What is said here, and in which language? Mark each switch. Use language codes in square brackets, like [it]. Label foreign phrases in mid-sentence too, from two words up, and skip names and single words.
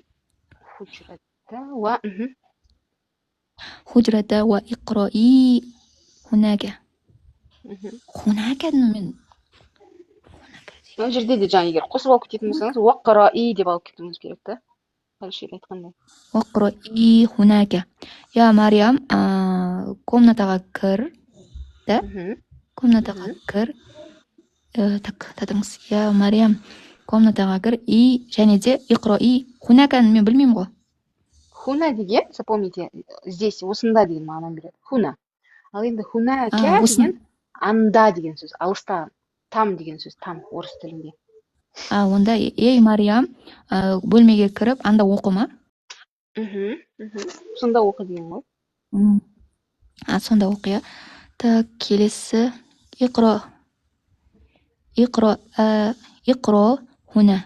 [ar] الحجرة واقرئي هناك. [kk] Хунаканы мен Ол жерде де жаңа егер қосып алып кететін болсаңыз, уаққараи деп алып кетуіңіз керек та. [uz] Falshiyla aytganda. [ar] اقرئي هناك. يا مريم [kk] комнатаға кір. [ar] Да? [kk] комнатаға кір. Так, татыңыз. [ar] يا مريم [kk] комнатаға кір. И және де иқрои. Хунаканы мен білмеймін ғой. Хуна деген, [ru] запомните, здесь [kk] осында деген мағынаны береді. Хуна. Ал енді хунака деген анда деген сөз. Алыста там деген сөз. Там орыс тілінде. Онда ей Мариям бөлмеге кіріп анда оқыма. Сонда оқы деген ғой. Сонда оқы, иә. Так, келесі [ar] اقرأ هنا.